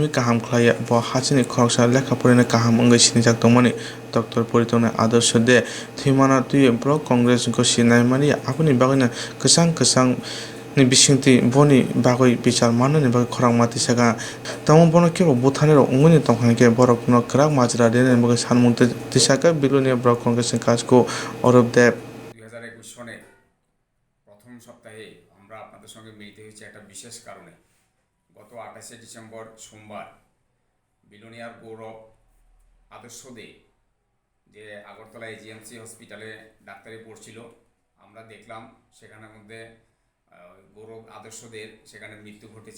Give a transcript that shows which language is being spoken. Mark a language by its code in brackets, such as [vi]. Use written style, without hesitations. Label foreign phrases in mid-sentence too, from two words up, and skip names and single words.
[trp] काहाम खलाय ब हाचिनि खरकसा लेखा फरायनाय काहाम अंगै सिनिजाक दंमोन डॉक्टर परि तंनाय आदर्श दे थैमाना तुय ब्लक कांग्रेस गसिनाय मानिया आबनि बागैनो गोसां नि बिसिंति बनि बागै बिचार मानने बागै खरां माति साका तमो बनो केबो बुथानेर अंगनि तंखानके बरकनो क्राक माजरा देने बागै सानमुंते दिसाका बिलुनिया ब्लक कांग्रेस काजको अरब देव [bn] 2021 সনের প্রথম সপ্তাহে আমরা আপনাদের সঙ্গে মিলিত হয়েছি একটা বিশেষ কারণে। গত 28শে ডিসেম্বর সোমবার বিলোনিয়ার গৌরব আদর্শ দে যে আগরতলা এজিএমসি হসপিটালে ডাক্তারি পড়ছিল, আমরা দেখলাম সেখানের মধ্যে গৌরব আদর্শদের সেখানে মৃত্যু ঘটেছে।